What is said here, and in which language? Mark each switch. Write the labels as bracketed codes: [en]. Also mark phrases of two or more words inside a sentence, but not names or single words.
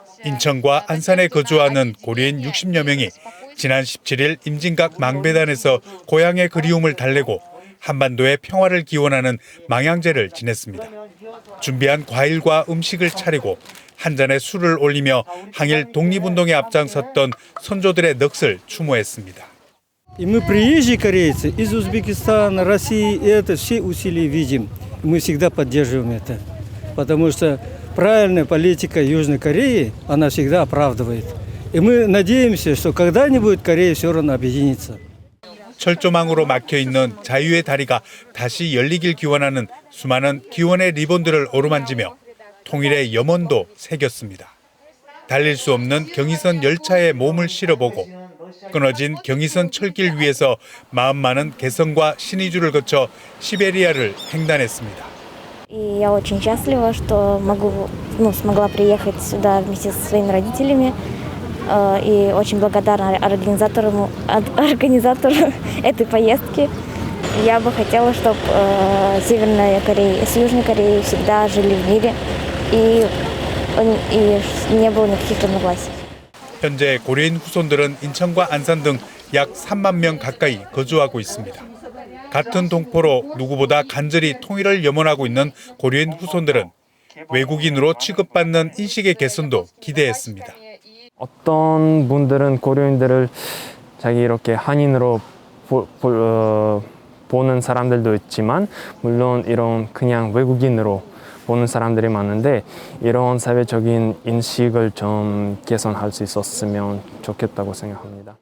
[ko] 인천과 안산에 거주하는 고려인 60여 명이 지난 17일 임진각 망배단에서 고향의 그리움을 달래고 한반도의 평화를 기원하는 망향제를 지냈습니다. 준비한 과일과 음식을 차리고 한 잔에 술을 올리며 항일 독립운동에 앞장섰던 선조들의 넋을 추모했습니다. [ru] И мы приезжие корейцы из Узбекистана, России, и это все усилия видим. Мы всегда поддерживаем это, потому что правильная политика Южной Кореи, она всегда оправдывает. И мы надеемся, что когда-нибудь Корея все равно объединится. [ko] 철조망으로 막혀있는 자유의 다리가 다시 열리길 기원하는 수많은 기원의 리본들을 어루만지며 통일의 염원도 새겼습니다. 달릴 수 없는 경의선 열차에 몸을 실어보고 끊어진 경의선 철길 위에서 마음 많은 개성과 신의주를 거쳐 시베리아를 횡단했습니다. [ru] И я очень счастлива, что смогла приехать сюда вместе со своими родителями. И очень благодарна организатору этой поездки. Я бы хотела, чтобы Северная Корея с Южной Кореей всегда жили в мире и не было никаких разногласий. [ko] 현재 고려인 후손들은 인천과 안산 등 약 3만 명 가까이 거주하고 있습니다. 같은 동포로 누구보다 간절히 통일을 염원하고 있는 고려인 후손들은 외국인으로 취급받는 인식의 개선도 기대했습니다. 어떤 분들은 고려인들을 자기 이렇게 한인으로 보는 사람들도 있지만 물론 이런 그냥 외국인으로 보는 사람들이 많은데 이런 사회적인 인식을 좀 개선할 수 있었으면 좋겠다고 생각합니다.